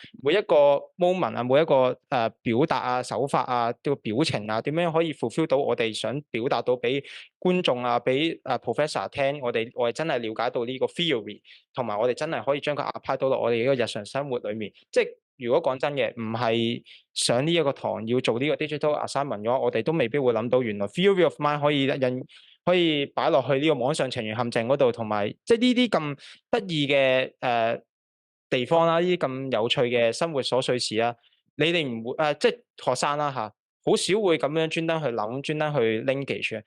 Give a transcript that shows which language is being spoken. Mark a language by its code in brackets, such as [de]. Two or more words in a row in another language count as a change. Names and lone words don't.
[yue] 每一個 moment 啊，每一個表達啊、手法啊、個表情啊，點樣可以 fulfill 到我哋想表達到俾觀眾啊、俾professor 聽，我哋真係了解到呢個 theory， 同埋我哋真係可以將佢 apply 到落我哋呢個日常生活裏面。即係如果講真嘅，唔係上呢一個堂要做呢個 [en] digital assignment [yue] 嘅話，我哋都未必會諗到原來 [en] theory of mind [yue] 可以擺落去呢個網上情緣陷阱嗰度，同埋即係呢啲咁得意嘅地方啦，呢啲咁有趣嘅生活瑣碎事啦，你哋唔會即係學生啦嚇，好少會咁樣專登去諗，專登去 linkage 嘅。